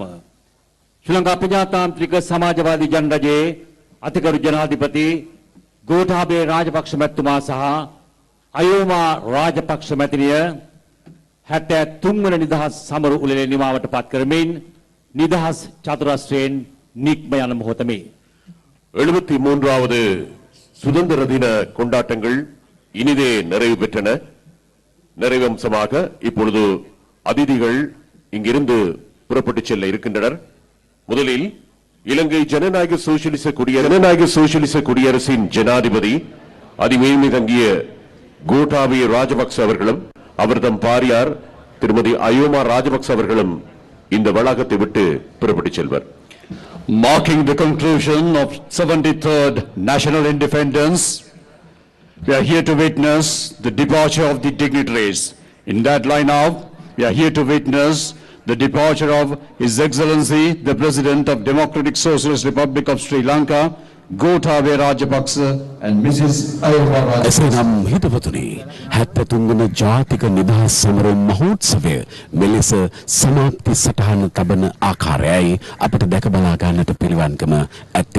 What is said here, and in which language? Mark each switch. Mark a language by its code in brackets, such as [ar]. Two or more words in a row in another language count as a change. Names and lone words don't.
[si] ශ්‍රී ලංකා ප්‍රජාතාන්ත්‍රික සමාජවාදී ජනරජයේ අතිගරු ජනාධිපති ගෝඨාභය රාජපක්ෂ මැතිතුමා සහ අයෝමා රාජපක්ෂ මැතිණිය 73 වන නිදහස් සමරු උළෙලේ නිමාවට පත් කරමින් නිදහස් චතුරස්‍රයෙන් නික්ම යන මොහොතமே [ta] 73வது சுதந்திர தின கொண்டாட்டங்கள் இனிதே நிறைவு பெற்றன. நிறைவம்சமாக இப்பொழுது அதிதிகள் இங்கிருந்து புறப்பட்டு செல்ல இருக்கின்றனர். முதலில் இலங்கை ஜனநாயக சோசியலிச குடியரசின் ஜனாதிபதி அதிமேன்மை தங்கிய கோட்டாபய ராஜபக்ச அவர்களும் அவர்தம் பாரியார் திருமதி அயோமா ராஜபக்ச அவர்களும் இந்த வளாகத்தை விட்டு புறப்பட்டு செல்வர். [en] Marking the conclusion of 73rd National Independence, we are here to witness the departure of the dignitaries. In that line-up, we are here to witness the departure of His Excellency, the President of Democratic Socialist Republic of Sri Lanka, Gotabaya Rajapaksa and Mrs. Ayoma Rajapaksa. [si] එසේනම් හිතවතුනි 73 වන ජාතික නිදහස් සමරු මහෝත්සවය මෙලෙස සමාප්ති සටහන තබන ආකාරයයි අපට දැක බලා ගන්නට පිළිවන්කම ඇත්තේ.